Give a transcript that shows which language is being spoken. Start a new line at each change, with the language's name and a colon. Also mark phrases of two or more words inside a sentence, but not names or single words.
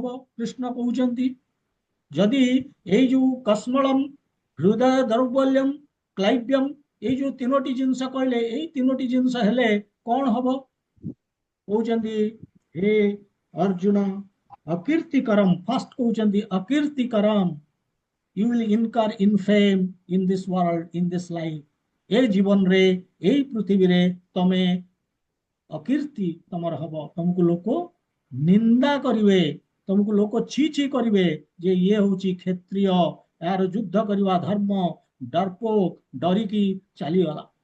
Odia: କୃଷ୍ଣ କହୁଛନ୍ତି ଯଦି ଏଇ ଯୋଉ କସ୍ମଳମ୍, ହୃଦୟ ଦୌର୍ବଲ୍ୟମ୍, କ୍ଲୈବ୍ୟମ୍, ଏଇ ଯୋଉ ତିନୋଟି ଜିନିଷ କହିଲେ, ଏଇ ତିନୋଟି ଜିନିଷ ହେଲେ କଣ ହବ? କହୁଛନ୍ତି ହେ ଅର୍ଜୁନ ଅକୀର୍ତ୍ତିକରମ୍, ଫାଷ୍ଟ କହୁଛନ୍ତି ଅକୀର୍ତ୍ତିକରମ୍,
English: you will incur infame in this world, in this life,
Odia: ଏ ଜୀବନରେ, ଏଇ ପୃଥିବୀରେ ତମେ ଅକୀର୍ତ୍ତି ତମର ହବ। ତମକୁ ଲୋକ ନିନ୍ଦା କରିବେ, ତମକୁ ଲୋକ ଛି ଛି କରିବେ ଯେ ଇଏ ହଉଛି କ୍ଷତ୍ରିୟ, ଏହାର ଯୁଦ୍ଧ କରିବା ଧର୍ମ, ଡରପୋକ, ଡରିକି ଚାଲିଗଲା।